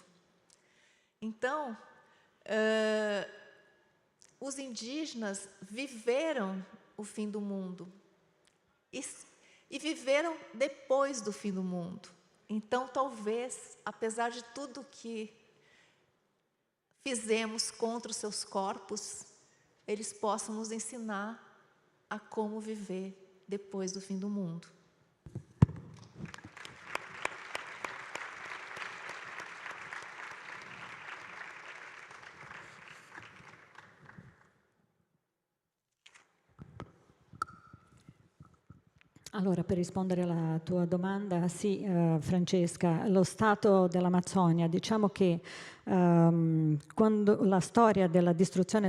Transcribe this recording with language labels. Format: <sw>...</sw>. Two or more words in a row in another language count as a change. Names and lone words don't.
<pt>Então, os indígenas viveram o fim do mundo e viveram depois do fim do mundo. Então, talvez, apesar de tudo que fizemos contra os seus corpos, eles possam nos ensinar a como viver depois do fim do mundo.</pt> <it>Allora, per rispondere alla tua domanda, sì, Francesca, lo stato dell'Amazzonia, diciamo che quando la storia della distruzione</it>